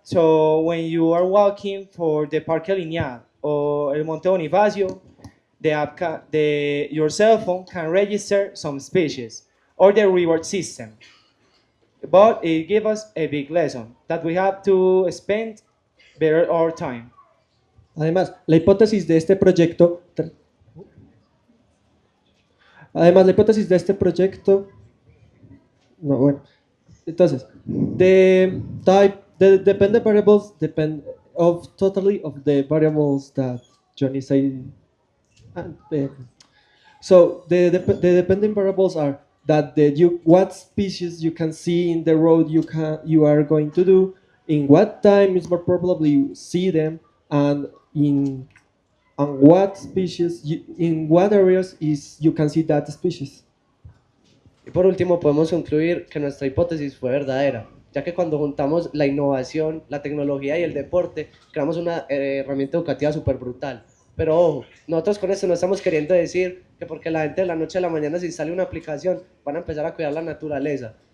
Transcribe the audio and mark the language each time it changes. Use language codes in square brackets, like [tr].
[en] So when you are walking for the Parque Lineal or El Monte Bonifacio, your cell phone can register some species or the reward system. But it gave us a big lesson that we have to spend better our time. [es] Además, la hipótesis de este proyecto Además, la hipótesis de este proyecto, no, bueno, entonces, [en] the dependent variables depend totally of the variables that Johnny said. So the dependent variables are that what species you can see in the road you are going to do, in what time is more probably you see them, and in what species in what areas you can see that species. [es] Y por último podemos concluir que nuestra hipótesis fue verdadera, ya que cuando juntamos la innovación, la tecnología y el deporte, creamos una herramienta educativa súper brutal. Pero ojo, nosotros con esto no estamos queriendo decir que porque la gente de la noche a la mañana se instale una aplicación van a empezar a cuidar la naturaleza.